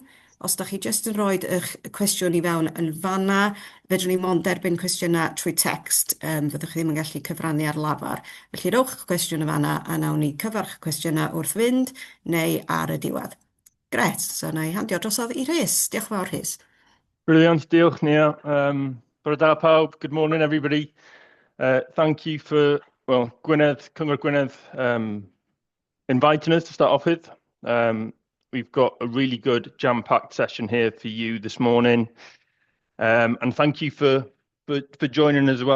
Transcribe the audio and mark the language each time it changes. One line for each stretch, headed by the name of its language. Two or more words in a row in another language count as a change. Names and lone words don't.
Welsh: Os da chi jyst yn rhoi eich cwestiwn i fewn yn fanna, fedrwn ni mond derbyn cwestiynau trwy text, fyddwch chi ddim yn gallu cyfrannu ar lafar. Felly rowch eich cwestiwn yn fanna a nawn ni cyfarch cwestiynau wrth fynd neu ar y diwedd. Gret, so na i handio drosodd i Rhys. Diolch yn fawr, Rhys. Brilliant, diolch Nia. Bore da pawb,
English: good morning everybody. Thank you for, Gwynedd, Cyngor Gwynedd, inviting us to start off with. We've got a really good jam-packed session here for you this morning. And thank you for joining as well.